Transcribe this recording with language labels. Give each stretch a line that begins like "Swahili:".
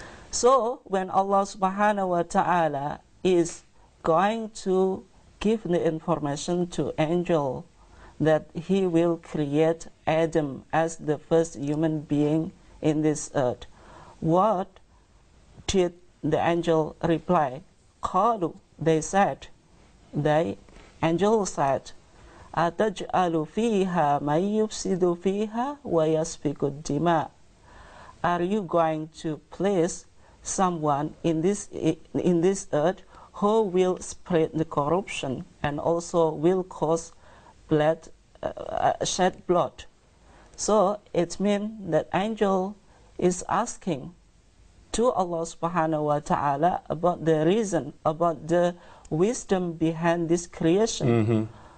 English: So when Allah subhanahu wa ta'ala is going to give the information to angel that he will create Adam as the first human being in this earth, what did the angel reply?
Arabic: Qalu,
English: they said, the angel said,
Arabic: أَتَجْعَلُ فِيهَا مَنْ يُفْسِدُ فِيهَا وَيَسْفِكُ الدِّمَاء.
English: Are you going to place someone in this earth who will spread the corruption and also will cause blood, shed blood? So it means that angel is asking to Allah subhanahu wa ta'ala about the reason, about the wisdom behind this creation.